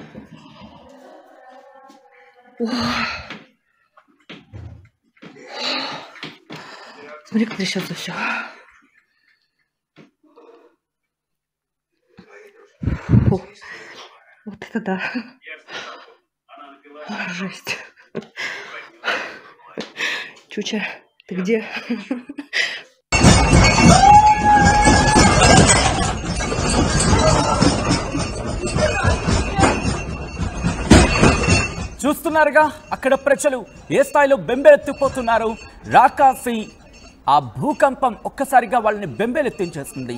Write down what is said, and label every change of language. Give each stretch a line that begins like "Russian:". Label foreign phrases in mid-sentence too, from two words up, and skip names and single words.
Russian: Смотри, как трясется все. Фу. Вот это да. Жесть. Чуча, ты где?
Telugu: చూస్తున్నారుగా అక్కడ ప్రజలు ఏ స్థాయిలో బెంబేలెత్తిపోతున్నారు. రాకాసి ఆ భూకంపం ఒక్కసారిగా వాళ్ళని బెంబేలెత్తించేస్తుంది.